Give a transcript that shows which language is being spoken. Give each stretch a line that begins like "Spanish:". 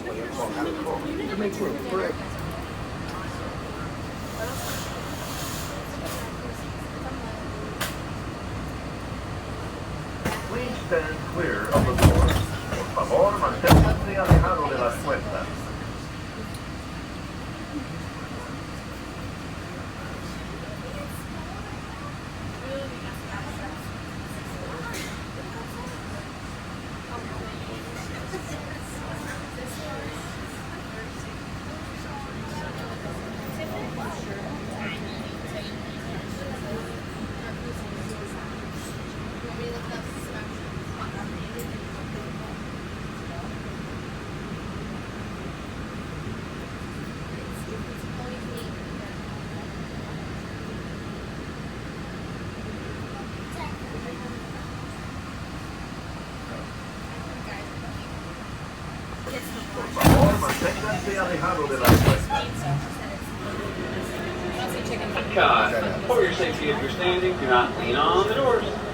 English: To make room, correct. Please stand clear of the door.
Spanish: Por favor, manténganse alejado de las puertas. Por favor, manténganse alejado de las puertas.
English: For your safety, if you're standing, do not lean on the doors.